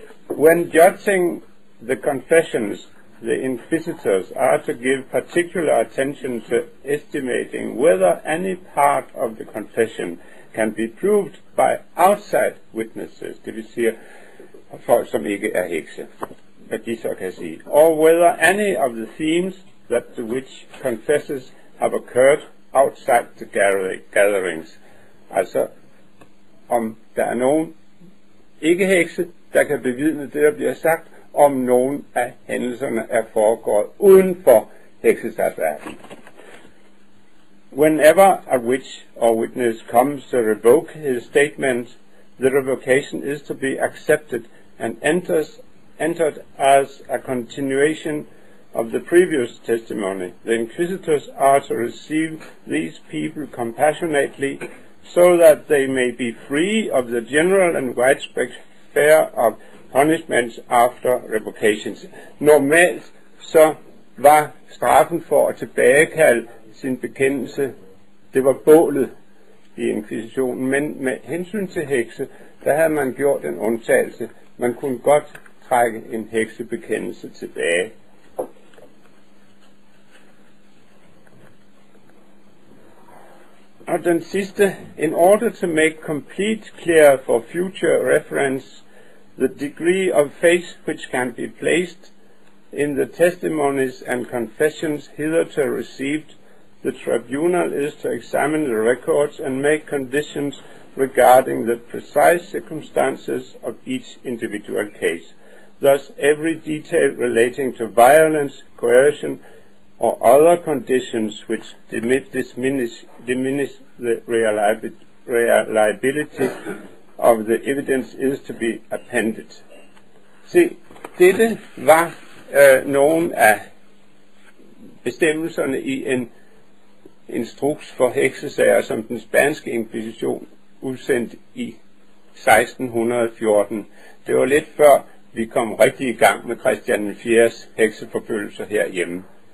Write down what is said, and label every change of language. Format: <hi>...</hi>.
<en>When judging the confessions, the inquisitors are to give particular attention to estimating whether any part of the confession can be proved by outside witnesses,</en> <da>det vil sige folk, som ikke er hekse, hvad de så kan sige,</da> <en>or whether any of the themes that the witch confesses have occurred outside the gatherings.</en> <da>Altså, om der er nogen ikke-hekse, der kan bevidne det, der bliver sagt, om nogen af hændelserne er foregået uden for heksesatsverdenen.</da> <en>Whenever a witch or witness comes to revoke his statement, the revocation is to be accepted and entered as a continuation of the previous testimony. The inquisitors are to receive these people compassionately so that they may be free of the general and widespread fear of punishments after revocations.</en> <da>Normalt så var straffen for at tilbagekalde sin bekendelse, det var bålet i inkvisitionen, men med hensyn til hekse, der havde man gjort en undtagelse. Man kunne godt trække en heksebekendelse tilbage. Og den sidste,</da> <en>in order to make complete clear for future reference the degree of faith which can be placed in the testimonies and confessions hitherto received, the tribunal is to examine the records and make conditions regarding the precise circumstances of each individual case. Thus, every detail relating to violence, coercion, or other conditions which diminish the reliability of the evidence is to be appended.</en> <da>Se, dette var nogle af bestemmelserne i en instruks for heksesager, som den spanske inkvisition udsendte i 1614. Det var lidt før vi kom rigtig i gang med Christian IV's hekseforfølgelser herhjemme.</da>